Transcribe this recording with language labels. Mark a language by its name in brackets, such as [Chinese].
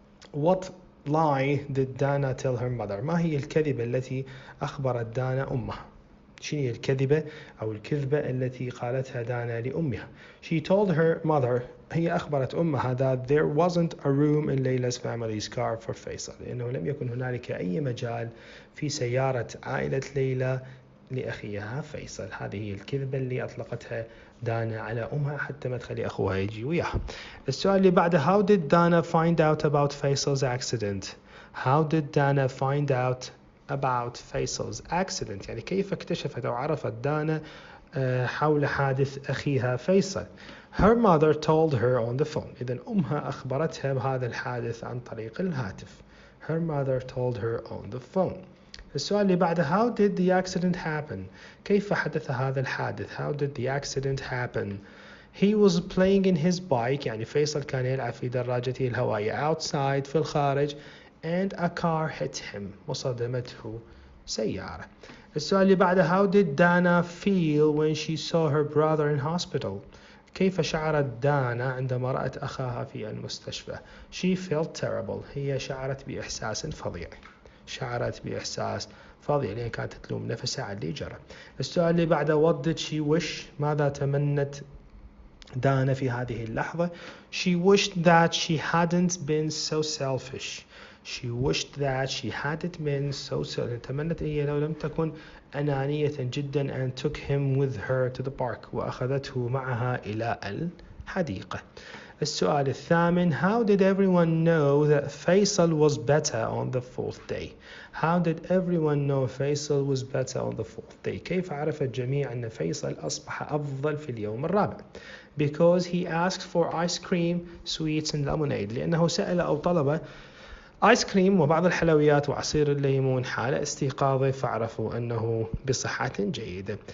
[English] What lie did Dana tell her mother؟ [Arabic] ما هي الكذبة التي أخبرت دانا أمها؟ شنو هي الكذبة أو الكذبة التي قالتها دانا لأمها؟ [English] She told her mother، [Arabic] هي أخبرت أمها [English] that there wasn't a room in Layla's family's car for Faisal، [Arabic] لأنه لم يكن هنالك أي مجال في سيارة عائلة ليلى لأخيها فيصل. هذه هي الكذبة اللي أطلقتها دانا على أمها حتى ما تخلي أخوها يجي وياها. السؤال اللي بعده [English] how did Dana find out about Faisal's accident؟ How did Dana find out about Faisal's accident؟ [Arabic] يعني كيف اكتشفت أو عرفت دانا حول حادث أخيها فيصل؟ [English] Her mother told her on the phone، [Arabic] إذن أمها أخبرتها بهذا الحادث عن طريق الهاتف. [English] Her mother told her on the phone. [Arabic] السؤال اللي بعده [English] how did the accident happen؟ [Arabic] كيف حدث هذا الحادث؟ [English] How did the accident happen؟ He was playing in his bike، [Arabic] يعني فيصل كان يلعب في دراجته الهوائية [English] outside [Arabic] في الخارج [English] and a car hit him، [Arabic] وصدمته سيارة. السؤال اللي بعده [English] how did Dana feel when she saw her brother in hospital؟ [Arabic] كيف شعرت دانا عندما رأت أخاها في المستشفى؟ [English] She felt terrible. [Arabic] هي شعرت بإحساس فظيع. شعرت بإحساس فظيع لأن كانت تلوم نفسها على اللي جرى. السؤال اللي بعده [English] what did she wish؟ [Arabic] ماذا تمنت دانا في هذه اللحظة؟ [English] She wished that she hadn't been so selfish. She wished that she hadn't been so selfish. [Arabic] تمنت هي لو لم تكن أنانية جدا [English] and took him with her to the park. [Arabic] وأخذته معها إلى الحديقة. السؤال الثامن [English] how did everyone know that Faisal was better on the fourth day? How did everyone know Faisal was better on the fourth day? [Arabic] كيف عرف الجميع أن فيصل أصبح أفضل في اليوم الرابع؟ [English] Because he asked for ice cream, sweets and lemonade. [Arabic] لأنه سأل أو طلب آيس كريم وبعض الحلويات وعصير الليمون حال استيقاظه فعرفوا أنه بصحة جيدة.